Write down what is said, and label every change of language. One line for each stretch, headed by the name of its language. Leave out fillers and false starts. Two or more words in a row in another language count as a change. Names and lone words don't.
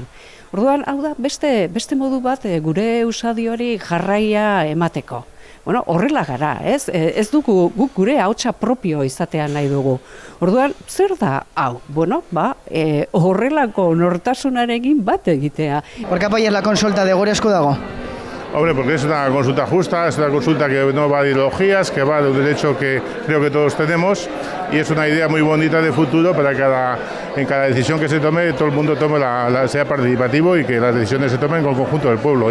Basque: Orduan, hau da, beste modu bat gure usadioari jarraia emateko. Horrela gara, ez? Ez dugu guk gure ahotsa propio izatea nahi dugu. Orduan, zer da hau? Horrelako nortasunarekin bat egitea.
Spanish: ¿Por qué apoyas la consulta de Gure Esku Dago? Hombre, porque es una consulta justa, es una consulta que no va de ideologías, que va de un derecho que creo que todos tenemos, y es una idea muy bonita de futuro para en cada decisión que se tome, todo el mundo sea participativo y que las decisiones se tomen con el conjunto del pueblo.